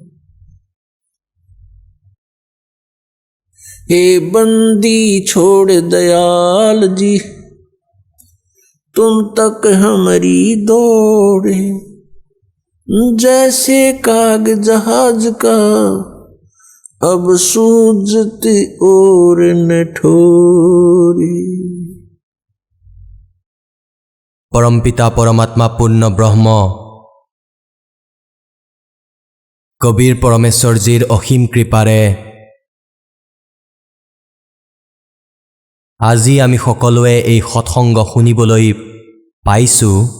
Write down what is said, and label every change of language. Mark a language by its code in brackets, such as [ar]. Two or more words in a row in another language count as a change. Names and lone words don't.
[hi] हे बंदी छोड़ दयाल जी, तुम तक हमारी दौड़े। जैसे काग जहाज का, अब सूझत और न ठोरे। [as] পৰমপিতা পৰমাত্মা পূৰ্ণ ব্ৰহ্ম কবিৰ পৰমেশ্বৰজীৰ অসীম কৃপাৰে আজি আমি সকলোৱে এই সৎসংগ শুনিবলৈ পাইছোঁ।